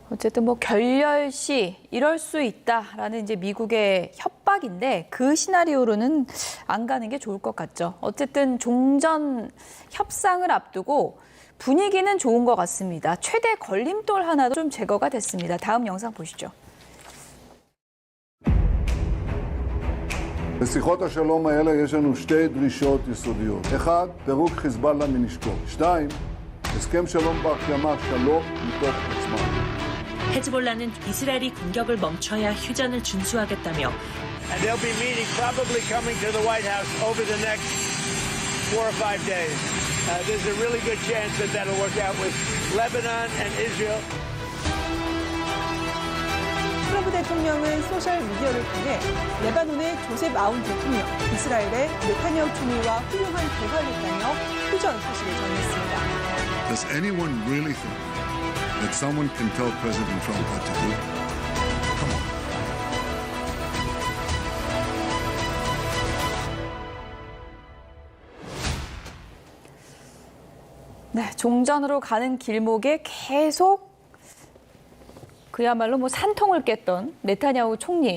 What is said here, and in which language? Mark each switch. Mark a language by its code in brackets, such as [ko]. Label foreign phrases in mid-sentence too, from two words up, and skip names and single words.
[ko] 어쨌든 뭐 결렬 시 이럴 수 있다라는 이제 미국의 협박인데 그 시나리오로는 안 가는 게 좋을 것 같죠. 어쨌든 종전 협상을 앞두고 분위기는 좋은 것 같습니다. 최대 걸림돌 하나도 좀 제거가 됐습니다. 다음 영상 보시죠. [he] בשיחות השלום האלה יש לנו שתי דרישות יסודיות. אחד, פירוק חיזבאללה מנשקו. שתיים, הסכם שלום בר קיימא, שלום מתוך עצמם. [ko] 헤즈볼라는 이스라엘이 공격을 멈춰야 휴전을 준수하겠다며 [en] And they'll be meeting, probably coming to the White House over the next 4 or 5 days. There's a really good chance that that'll work out with Lebanon and Israel. [ko] 트럼프 대통령은 소셜미디어를 통해 레바논의 조셉 아운 대통령, 이스라엘의 네타냐후 총리와 훌륭한 대화를 했다며 휴전 소식을 전했습니다. [en] Does anyone really think that someone can tell President Trump what to do? Come on. [ko] 네, 종전으로 가는 길목에 계속 그야말로 뭐 산통을 깼던 네타냐후 총리.